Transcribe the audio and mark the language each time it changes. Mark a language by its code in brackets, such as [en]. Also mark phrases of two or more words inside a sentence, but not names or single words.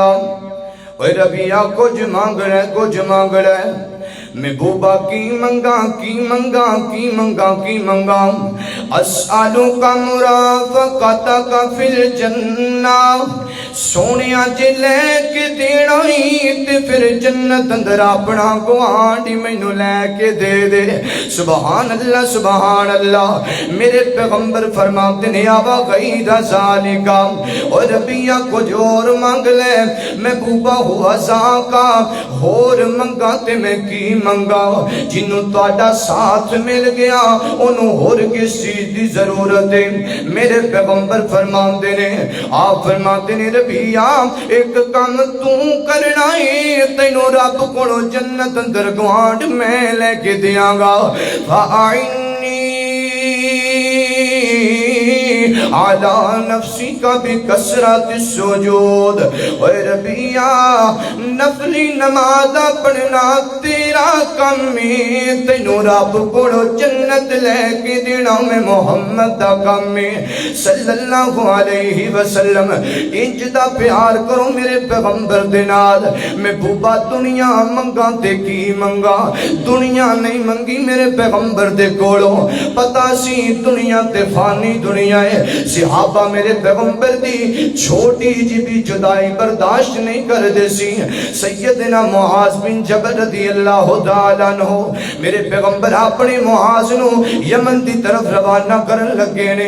[pa] اوے ربیہ کچھ مانگ رہے کچھ مانگ رہے. محبوبہ کی منگا کی منگا کی منگا کی منگا. [ar] اسألوک مرافقتک فی الجنہ. [pa] سونیا جے لے کے دینا ہی تے پھر جنت اندر اپنا گوانڈی مینوں لے کے دے دے. [ar] سبحان اللہ سبحان اللہ. [ur] میرے پیغمبر فرماتے ہیں [ar] آوا غیر ذالک. [ur] اور ربیہ کچھ اور مانگ لے. [pa] محبوبہ ہوا ذاکا اور منگا تے میں کی منگا. جنوں تہاڈا ساتھ مل گیا انہوں اور کس چیز دی ضرورت ہے. میرے پیغمبر فرماتے ہیں، آپ فرماتے ہیں ربیہ ایک کام تو کرنا ہے، تینوں رب کو جنت اندر گوانڈ میں لے کے دیاں گا. فَأَعِنِّي عَلَى نَفْسِكَ بِكَسْرَةِ السُّجُودِ. اے ربیہ نفلی نماز پڑھنا تیرا کم ہے، تینوں رب کو جنت لے کے دینا میں محمد دا کم ہے [ar] صلی اللہ علیہ وسلم. [pa] انج دا پیار کرو میرے پیغمبر دے نال. محبوبہ دنیا منگا تے کی منگا. دنیا نہیں منگی میرے پیغمبر دے کولوں. پتا سی دنیا تے فانی دنیا ہے. صحابہ میرے پیغمبر دی چھوٹی جی بھی جدائی برداشت نہیں کر دے سی. سیدنا معاذ بن جبل [ar] رضی اللہ تعالیٰ عنہ [pa] میرے پیغمبر اپنے معاذ نو یمن دی طرف روانہ کرن لگے نے.